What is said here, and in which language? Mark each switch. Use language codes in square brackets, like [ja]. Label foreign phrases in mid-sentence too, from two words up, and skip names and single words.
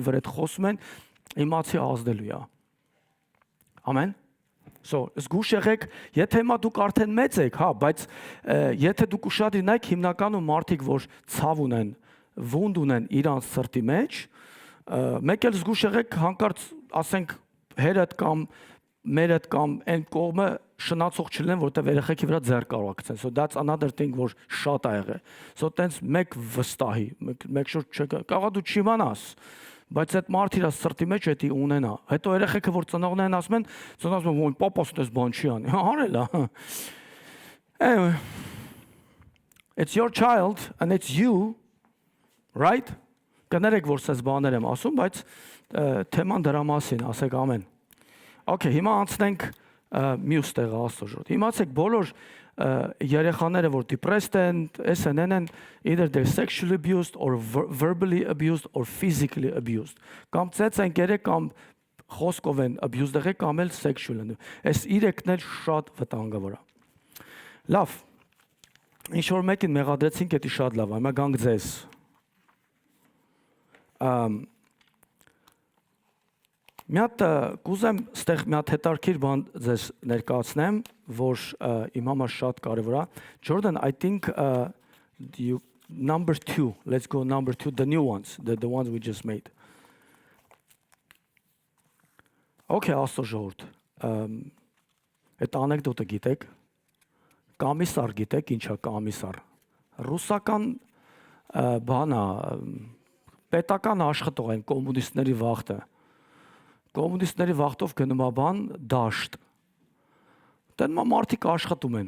[hy] վրա խոսում են, իմացի ազդելու է։ Ամեն։ So, զգուշ եղեք, եթե հիմա դուք արդեն մեծ եք, հա, բայց եթե դուք ուշադրինեք հիմնականում մարդիկ, որ ցավ ունեն, վունդ ունեն իրանց սրտի մեջ, մեկ էլ զգուշ եղեք, հանկարծ ասենք հերդ կամ մերդ կամ այն կողմը շնացող չլինեն, որտեղ երեխեքի վրա ձեռ կարող գցեն։ [en] So that's another thing, [hy] որ շատ ա եղել։ So տենց մեկ վստահի, մեկ շուտ կարող դու չիմանաս, բայց այդ մարդը իր սրտի մեջ էդի ունենա։ Հետո երեխեքը որ ծնողներն են ասում են, ո՞ն պապաս դες բան չի անի։ Արել է։ [en] Anyway, it's your child and it's you, right? [hy] Կներեք, որ սես բաներ եմ ասում, բայց թեման դրա մասին, ասեք ամեն։ Okay, հիմա անցնենք մյուս տեղը Աստծո ժողովուրդ։ Իմացեք բոլոր երեխաները, որ depressed են, SNN են, [en] either they're sexually abused or verbally abused or physically abused։ [hy] Կամ ծեծ են գերե կամ խոսքով են abused եղել կամ էլ sexual են։ Այս իրեքն էլ շատ վտանգավոր է։ Լավ։ Ինչ որ մեկին մեղադրեցինք, դա շատ լավ է։ Հիմա գանք ձեզ։ Մի հատ կուզեմ ստեղ մի հատ հետարքիր բան ձեզ ներկայացնեմ, որ իմ համար շատ կարևոր է։ [en] Jordan, I think number 2, let's go number 2, the new ones, the ones we just made. [hy] Okay, Աստծո ժողովուրդ։ Այդ անեկդոտը գիտեք։ Կամիսար գիտեք, ինչ է կամիսար։ Ռուսական բան է, պետական աշխատող են կոմունիստների վախտը։ Կոմունիստների վախտով գնում է բան դաշտ։ Տենմա մարդիկ աշխատում են։